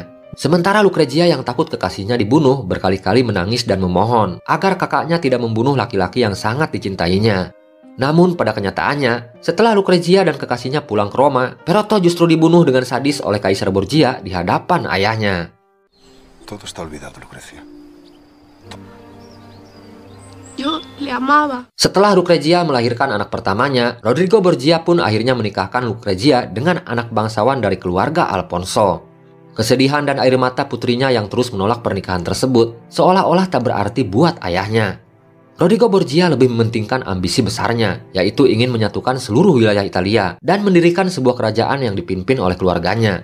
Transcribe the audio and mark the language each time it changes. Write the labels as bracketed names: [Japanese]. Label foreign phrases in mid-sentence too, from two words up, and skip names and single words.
[Indonesian] Sementara Lucrezia yang takut kekasihnya dibunuh berkali-kali menangis dan memohon agar kakaknya tidak membunuh laki-laki yang sangat dicintainya. Namun pada kenyataannya, setelah Lucrezia dan kekasihnya pulang ke Roma, Perotto justru dibunuh dengan sadis oleh Kaisar Borgia di hadapan ayahnya. [Spanish] Todo está olvidado, Lucrecia. Yo le amaba. [Indonesian] Setelah Lucrezia melahirkan anak pertamanya, Rodrigo Borgia pun akhirnya menikahkan Lucrezia dengan anak bangsawan dari keluarga Alfonso. Kesedihan dan air mata putrinya yang terus menolak pernikahan tersebut seolah-olah tak berarti buat ayahnya. Rodrigo Borgia lebih mementingkan ambisi besarnya, yaitu ingin menyatukan seluruh wilayah Italia dan mendirikan sebuah kerajaan yang dipimpin oleh keluarganya.